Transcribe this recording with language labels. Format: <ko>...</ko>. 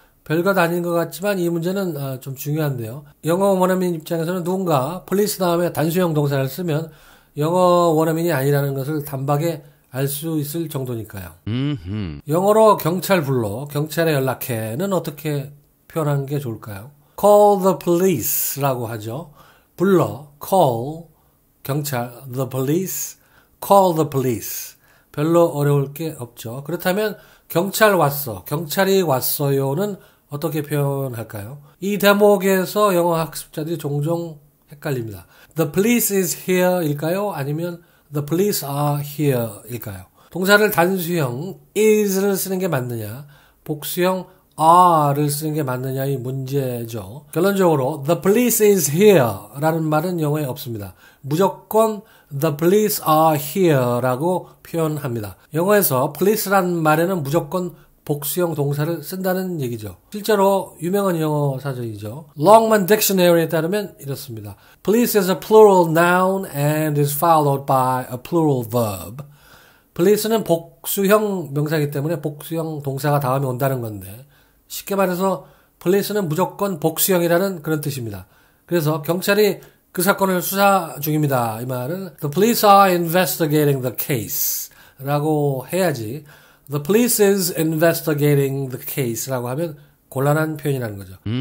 <ko>별것 아닌 것 같지만 이 문제는 좀 중요한데요. 영어 원어민 입장에서는 누군가 police 다음에 단수형 동사를 쓰면 영어 원어민이 아니라는 것을 단박에 알 수 있을 정도니까요. 영어로 경찰 불러, 경찰에 연락해는 어떻게 표현하는 게 좋을까요?</ko> <en>Call the police</en> <ko>라고 하죠. 불러, call, 경찰, the police,</ko> <en>call the police.</en> <ko>별로 어려울 게 없죠. 그렇다면 경찰 왔어, 경찰이 왔어요는 어떻게 표현할까요? 이 대목에서 영어 학습자들이 종종 헷갈립니다.</ko> <en>The police is here</en> <ko>일까요? 아니면</ko> <en>the police are here</en> <ko>일까요? 동사를 단수형 is를 쓰는 게 맞느냐, 복수형 are를 쓰는 게 맞느냐의 문제죠. 결론적으로</ko> <en>the police is here</en> <ko>라는 말은 영어에 없습니다. 무조건</ko> <en>the police are here</en> <ko>라고 표현합니다. 영어에서 police라는 말에는 무조건 복수형 동사를 쓴다는 얘기죠. 실제로 유명한 영어 사전이죠. Longman Dictionary에 따르면 이렇습니다.</ko> <en>Police is a plural noun and is followed by a plural verb.</en> <ko>police는 복수형 명사이기 때문에 복수형 동사가 다음에 온다는 건데 쉽게 말해서 police는 무조건 복수형이라는 그런 뜻입니다. 그래서 경찰이 그 사건을 수사 중입니다. 이 말은</ko> <en>The police are investigating the case</en> <ko>라고 해야지</ko> <en>The police is investigating the case</en> <ko>라고 하면 곤란한 표현이라는 거죠.</ko>